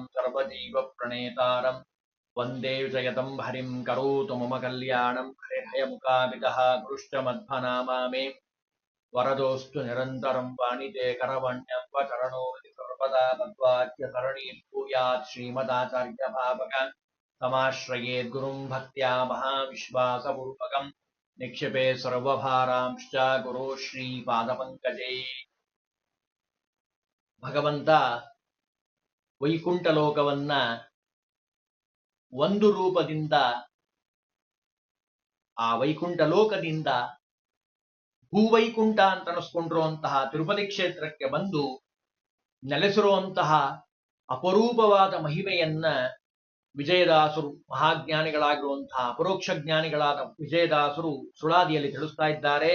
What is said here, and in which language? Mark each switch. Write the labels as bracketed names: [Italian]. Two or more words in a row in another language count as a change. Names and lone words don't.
[Sanskrit] सर्वजीवप्रणेतारम् वंदे विजयतं हरिं करोतु मम कल्याणं हरिर्हयमुखाभितः गुरुश्च मध्वनामा मे वरदोऽस्तु निरन्तरं वाणिते करवण्यं वचरणो सर्वदा मध्वाच्यसरणीर्भूयात् श्रीमदाचार्यभावक समाश्रयेत् गुरुं भक्त्या महाविश्वासपूर्वकं निक्षिपे सर्वभारांश्च गुरो ಶ್ರೀಪಾದಪಂಕಜೇ. [Kannada] ಭಗವಂತ ವೈಕುಂಠ ಲೋಕವನ್ನ ಒಂದು ರೂಪದಿಂದ ಆ ವೈಕುಂಠ ಲೋಕದಿಂದ ಭೂವೈಕುಂಠ ಅಂತ ಅನಿಸ್ಕೊಂಡಿರುವಂತಹ ತಿರುಪತಿ ಕ್ಷೇತ್ರಕ್ಕೆ ಬಂದು ನೆಲೆಸಿರುವಂತಹ ಅಪರೂಪವಾದ ಮಹಿಮೆಯನ್ನ ವಿಜಯದಾಸರು ಮಹಾಜ್ಞಾನಿಗಳಾಗಿರುವಂತಹ ಪರೋಕ್ಷ ಜ್ಞಾನಿಗಳಾದ ವಿಜಯದಾಸರು ಸುಳಾದಿಯಲ್ಲಿ ತಿಳಿಸ್ತಾ ಇದ್ದಾರೆ.